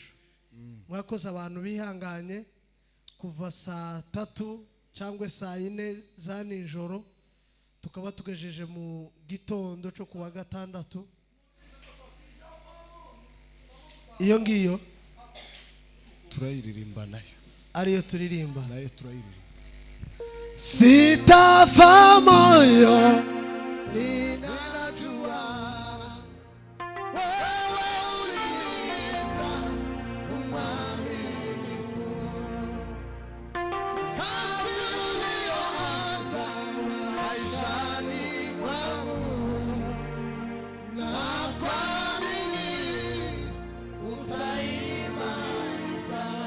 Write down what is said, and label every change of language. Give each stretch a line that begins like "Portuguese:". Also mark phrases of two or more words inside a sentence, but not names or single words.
Kinyarwanda: Mwakoze abantu bihanganye kuva saa 3 cyangwa saa 4 za nijoro tukaba tugejeje mu gitondo cyo kuwa gatandatu. Iyo ngiyo turayiririmba nayo ariyo turirimba nayo turayiririmba.
Swahili: Sitafa moyo ninajua wewe uliniita mwaminifu. Kazi uliyoanza maishani mwangu na kuamini utaimaliza.